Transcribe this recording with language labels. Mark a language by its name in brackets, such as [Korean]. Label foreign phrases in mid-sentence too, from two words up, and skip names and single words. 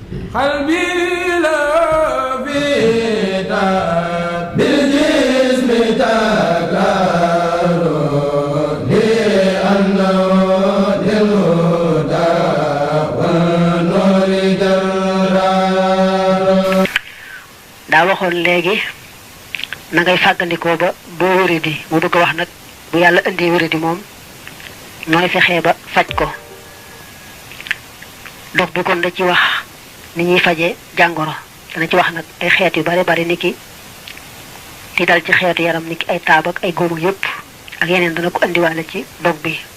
[Arabic] قلبي لا بيدا بالجسم تكرر لأنه للهدى والنور درار. [Wolof] daa waxoon léegi na ngay fàggandikoo ba boo wéradi mu bëgg wax nag bu yàlla indee wéradi moom nooy fexee ba faj ko. dog bi kon da ci wax ni ñuy faje jàngoro dana ci wax nag ay xeet yu bari bari niki di dal ci xeetu yaram niki ay taab ak ay góom ak yépp ak yeneen dana ko indiwaale ci dog bi.